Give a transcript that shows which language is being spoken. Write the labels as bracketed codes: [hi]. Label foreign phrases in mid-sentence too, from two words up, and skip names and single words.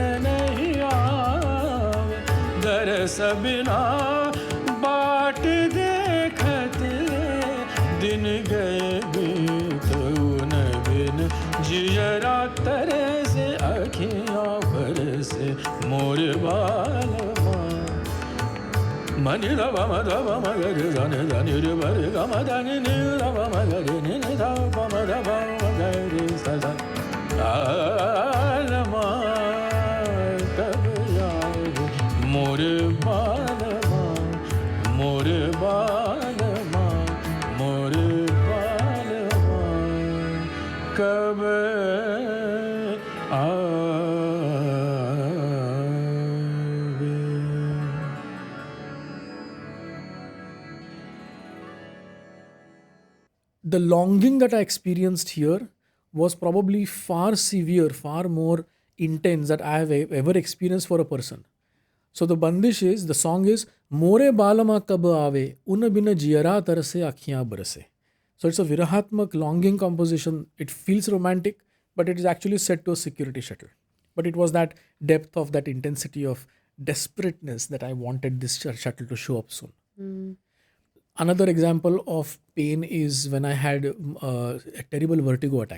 [hi] नहीं आवे दरस बिना बाट देखते दिन गए बीत उन बिन जियरा तरे से अखियाँ बरसे मोर बालमा मनि ध प म ध प म ग रे ध नि ध नि रे ब रे ग म ध नि नि ध प म ग रे नि नि ध प म ध प म ग रे स ध आलमा कब आवे मोर बालमा मोर बालमा मोर बालमा कब [en] The longing that I experienced here was probably far severe, far more intense that I have ever experienced for a person. So the bandish is, the song is, [hi] मोर बालमा कब आवे, उन बिना जियरा तरसे अखियाँ बरसे. [en] So it's a virahatmak longing composition. It feels romantic, but it is actually set to a security shuttle. But it was that depth of that intensity of desperateness that I wanted this shuttle to show up soon. Another example of pain is when I had a terrible vertigo attack.